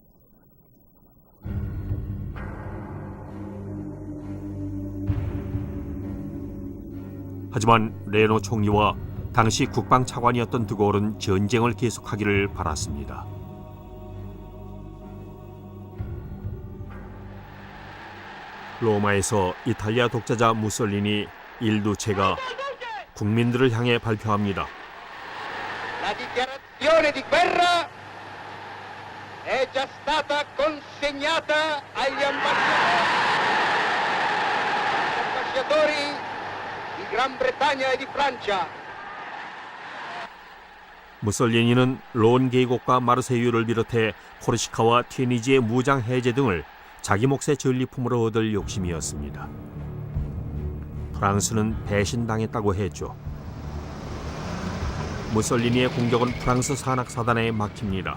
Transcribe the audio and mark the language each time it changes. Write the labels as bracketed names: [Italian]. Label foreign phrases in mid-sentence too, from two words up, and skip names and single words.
[Korean] 하지만 레노 총리와 당시 국방차관이었던 드골은 전쟁을 계속하기를 바랐습니다. 로마에서 이탈리아 독자자 무솔리니 일두체가 국민들을 향해 발표합니다. [Italian] L'azione di guerra è già stata consegnata agli ambasciatori di Gran Bretagna e di Francia. [Korean] 무솔리니는 론 계곡과 마르세유를 비롯해 코르시카와 튀니지의 무장 해제 등을 자기 몫의 전리품으로 얻을 욕심이었습니다. 프랑스는 배신당했다고 했죠. 무솔리니의 공격은 프랑스 산악사단에 막힙니다.